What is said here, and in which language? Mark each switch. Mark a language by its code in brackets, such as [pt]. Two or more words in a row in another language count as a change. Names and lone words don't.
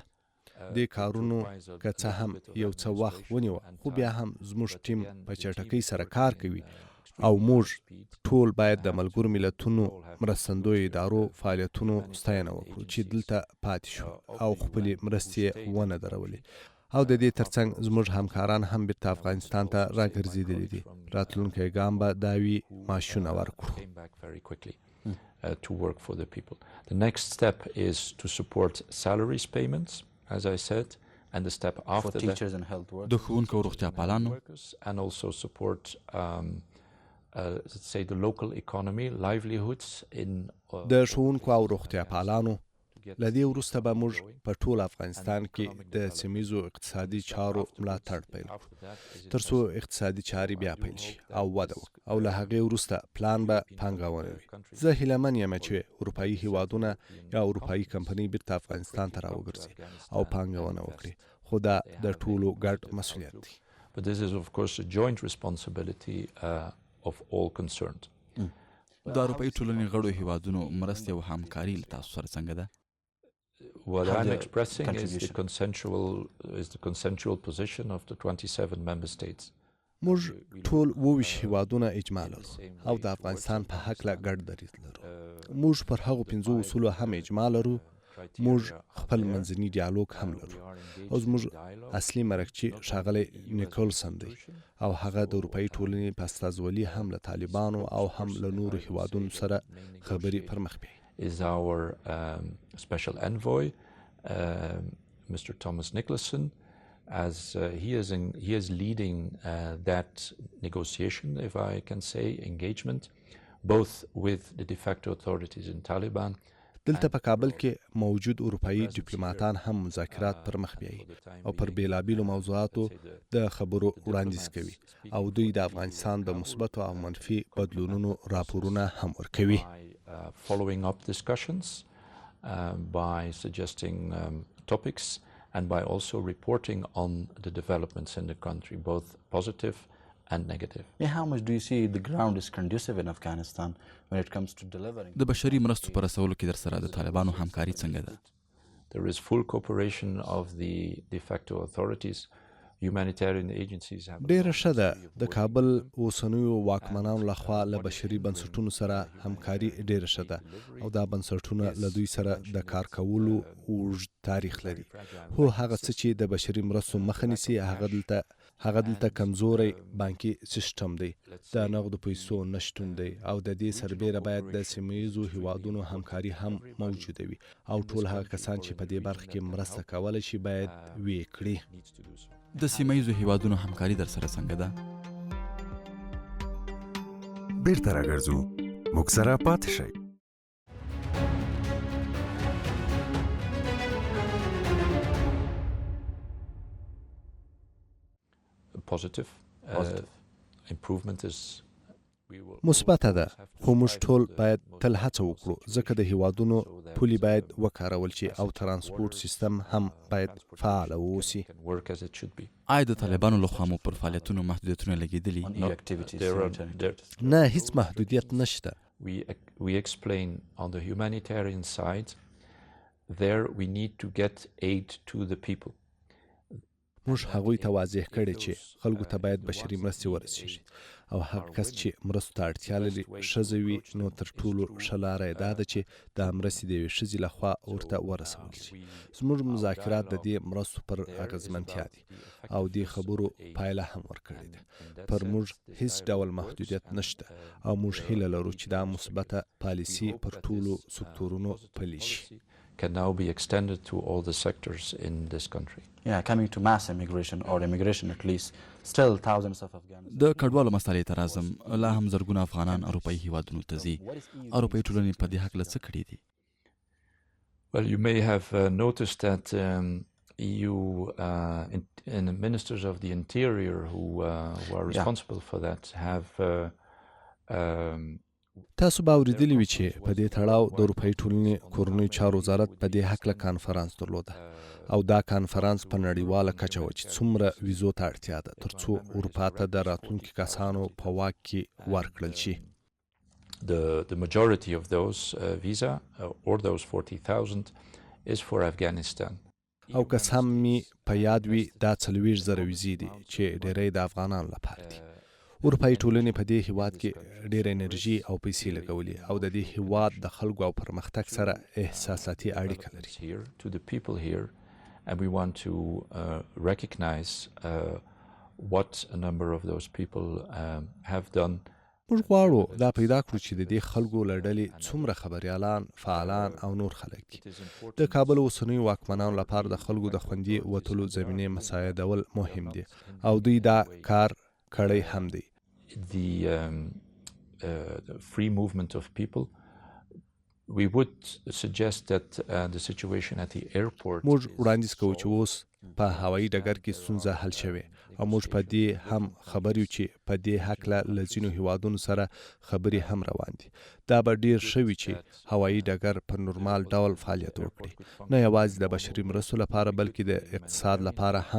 [ps] دې کارونو که څه هم یو څه وخت ونیوه، خو بیا هم زموږ ټیم په چټکۍ سره کار کوي او موږ ټول باید د ملګرو ملتونو مرستندویو ادارو فعالیتونو ستاینه وکړو چې دلته پاتې شو او خپلې مرستې ونه درولې. او د دې ترڅنګ زموږ همکاران هم بیرته افغانستان ته راګرځېدلي دي. راتلونکی ګام به دا وي معاشونه ورکړو. [en] To work for the people. The next step is to support salaries payments, as I said, and the step after for teachers and health workers. [ps] د ښوونکو او روغتیا پالانو [en] and also support let's say the local economy, livelihoods in [ps] د ښوونکو او روغتیا پالانو له دې وروسته به موږ په ټول افغانستان کې د سیمه‌ییزو اقتصادي چارو ملاتړ پیل کړو ترڅو اقتصادي چارې بیا پیل شي او وده وکړي او له هغې وروسته پلان به پانګونه وي. زه هیله من یم چې اروپایي هیوادونه یا اروپایي کمپنۍ بیرته افغانستان ته راوګرځي او پانګونه وکړي، خو دا د ټولو ګډ مسؤلیت دی. [en] But this is of course a joint responsibility of all concerned. [ps] د اروپایي ټولنې غړو هیوادونو مرستې او همکاري له تاسو سره څنګه ده؟ [en] What I'm expressing is the consensual position of the 27 member states. [ps] موږ ټول 22 هیوادونه اجماع لرو او د افغانستان په هکله ګډ دریځ لرو. موږ پر هغو 5 اصولو هم اجماع لرو. موږ خپل منځني ډیالوګ هم لرو او زموږ اصلي مرکچی ښاغلی نیکولسن دی او هغه د اروپایي ټولنې په استازولي هم له طالبانو او هم له نورو هیوادونو سره خبرې پر مخ بیایي. [en] Is our special envoy, Mr. Thomas Nicholson, as he is leading that negotiation, if I can say, engagement, both with the de facto authorities in Taliban. [ps] دلته په کابل کې موجود اروپایي ډیپلوماټان هم مذاکرات پر مخ بیایي او پر بیلابیلو موضوعاتو د خبرو وړاندیز کوي او دوی د افغانستان د مثبتو او منفي بدلونونو راپورونه هم ورکوي. [en] Following up discussions by suggesting topics and by also reporting on the developments in the country, both positive and negative. Yeah, how much do you see the ground is conducive in Afghanistan when it comes to delivering? [ps] د بشري مرستو پر رسولو کې در سره د طالبانو همکاري څنګه ده؟ [en] There is full cooperation of the de facto authorities. Humanitarian agencies have [ps] ډیره ښه ده د کابل اوسنیو واکمنانو لخوا له بشري بنسټونو سره همکاري ډیره ښه ده او دا بنسټونه له دوی سره د کار کولو اوږد تاریخ لري. هو هغه څه چې د بشري مرستو مخه نیسي هغه دلته کمزوری بانکي سیستم دی، د نغدو پیسو نشتون دی او د دې سربیره باید د سیمهییزو هیوادونو همکاري هم موجوده وي او ټول هغه کسان چې په دې برخه کې مرسته کولی شي باید ویې کړي. د سیمهییزو هیوادونو همکاري در سره څنګه ده؟ بیرته راګرځو، موږ سره پاتې شئ. [en] positive. Improvement is [ps] مثبته ده، خو موږ ټول باید تل هڅه وکړو ځکه د هیوادونو پولي باید وکارول شي او ترانسپورت سیستم هم باید فعال واوسي. آیا د طالبانو لخوا مو پر فعالیتونو محدودیتونه لګېدلي؟ نه، هیڅ محدودیت نشته. [en] We explain on the humanitarian side there we need to get aid to the people. [ps] موږ هغوی ته واضح کړی چې خلکو ته باید بشري مرستې ورسیږي او هغه کس چې مرستو ته اړتیا لري ښځه وي نو تر ټولو ښه لاره یې دا ده چې دا مرستې د یوې ښځې لخوا ورته ورسول شي. زموږ مذاکرات د دې مرستو پر اغېزمنتیا دي او دې خبرو پایله هم ورکړې ده. پر موږ هیڅ ډول محدودیت نشته او موږ هیله لرو چې دا مثبته پالیسي پر ټولو سکتورونو پلي شي. [en] Can now be extended to all the sectors in this country. Yeah, coming to mass immigration or immigration at least, still thousands of Afghans. [ps] د کډوالو مسالې ته راځم، لا هم زرګونه افغانان اروپايي هیوادونو ته ځي. اروپايي ټولنې په دې هکله څه کړي دي؟ [en] Well, you may have noticed that EU and the ministers of the interior who are responsible for that have [ps] تاسو به اورېدلي وي چې په دې تړاو د اروپايي ټولنې کورنیو چارو وزارت په دې هکله کانفرانس درلوده او دا کانفرانس په نړیواله کچه و چې څومره ویزو ته اړتیا ده ترڅو اروپا ته د راتلونکي کسانو په واک کې ورکړل شي. [en] The majority of those visa or those 40,000 is for Afghanistan. [ps] او که سم می په یاد وي دا 40,000 ویزې دي چې ډېری د افغانانو لپاره دي. اروپايي ټولنې په دې هیواد کې ډېره انرژي او پیسې لګولې او د دې هیواد د خلکو او پرمختګ سره احساساتي اړیکه لري. [en] To the people here and we want to recognize what a number of those people have done. [ps] موږ غواړو دا پیدا کړو چې د دې خلکو له ډلې څومره خبریالان، فعالان او نور خلک دي. د کابل اوسنیو واکمنانو لپاره د خلکو د خوندي وتلو زمینې مساعدول مهم دي او دوی دا کار کړی هم دی. [en] The free movement of people, we would suggest that the situation at the airport. [ps] موږ وړاندیز کوو چې اوس په هوایي ډګر کې ستونزه حل شوې او موږ په دې هم خبر یو چې په دې هکله له ځینو هیوادونو سره خبرې هم روان دي. دا به ډیر ښه وي چې هوایي ډګر په نورمال ډول فعالیت وکړي، نه یوازې د بشري مرستو لپاره بلکې د اقتصاد لپاره هم.